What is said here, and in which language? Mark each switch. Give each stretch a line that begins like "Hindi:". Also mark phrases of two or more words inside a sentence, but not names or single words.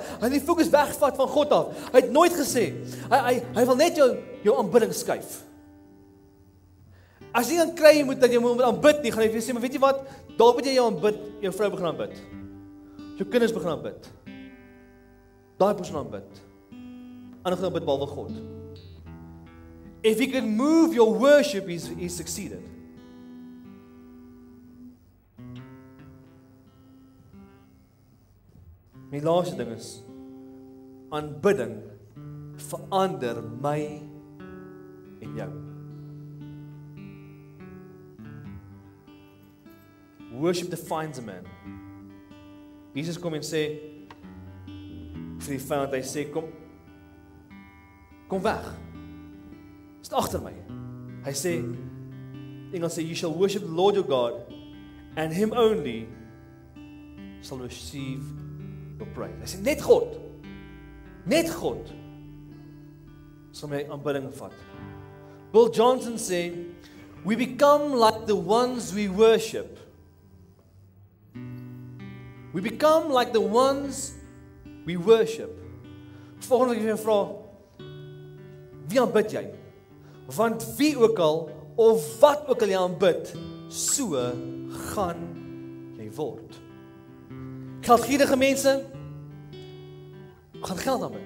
Afrikaans: Hy wil die fokus wegvat van God af. Hy het nooit gesê hy wil net jou aanbidding skuif. As jy dan kry jy moet dat jy moet aanbid nie, gaan jy sê maar weet jy wat? Dalk moet jy jou aanbid, jou vrou begin aanbid. Jou kinders begin aanbid. Daai persoon aanbid. Ander gaan aanbid behalwe God.
English: If he can move your worship, he's succeeded.
Afrikaans: My laaste ding is, aanbidding verander my en jou.
English: Worship defines a man.
Afrikaans: Jesus kom en sê, vir die vyand, hy sê, kom weg. Is agter my. Hy sê, Engels sê,
English: you shall worship the Lord your God, and him only shall receive your praise.
Afrikaans: Hy sê, net God, sal my aanbidding vat. Bill Johnson sê,
English: we become like the ones we worship. We become like the ones we worship.
Afrikaans: Volgende keer vra, wie aanbid jy? Want wie ook al, of wat ook al jy aanbid, so gaan jy word. Geldgierige mense, gaan geld aanbid.